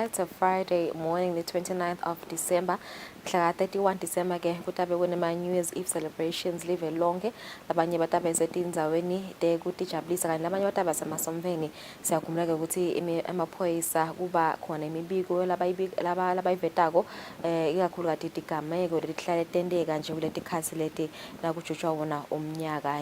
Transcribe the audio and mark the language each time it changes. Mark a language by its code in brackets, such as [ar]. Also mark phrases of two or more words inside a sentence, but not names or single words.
[en] It's a Friday morning, the 29th of December. [ss] Mhla 31 December ke kutabe kunema [en] New Year's Eve celebrations live [ss] lonke. Labanye batabe setindzaweni de kutijabulisa kanye labanye batabe semasomveni. Siyakhumbula ke ukuthi emaphoyisa kuba khona imibiko labayivetako ikakhulu kati tigameko letihlale tenteka nje kuleti khasi leti la kujutshwa wona umnyaka.